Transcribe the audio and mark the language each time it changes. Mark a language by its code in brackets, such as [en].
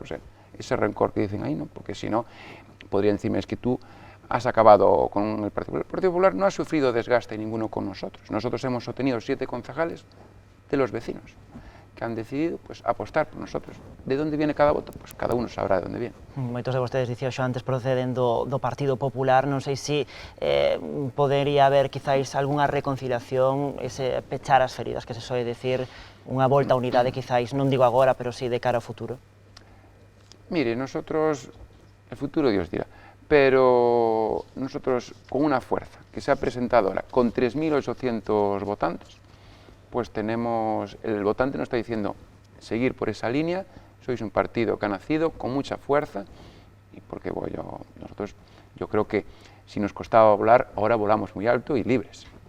[es] O sea, ese rencor que dicen ahí, no, porque si no, podrían decirme, es que tú has acabado con el Partido Popular. El Partido Popular no ha sufrido desgaste ninguno con nosotros. Nosotros hemos obtenido 7 concejales de los vecinos, que han decidido pues, apostar por nosotros. ¿De dónde viene cada voto? Pues cada uno sabrá de dónde viene. [gl] Moitos de vostedes dicían xo antes proceden do Partido Popular, non sei se podería haber quizáis algunha reconciliación, ese pechar as feridas que se soe decir, unha volta á unidade quizáis, non digo agora, pero sí de cara ao futuro. [es] Mire, nosotros, el futuro Dios dirá, pero nosotros con una fuerza que se ha presentado ahora con 3.800 votantes, pues tenemos, el votante nos está diciendo seguir por esa línea, sois un partido que ha nacido con mucha fuerza, y porque nosotros, yo creo que si nos costaba volar, ahora volamos muy alto y libres.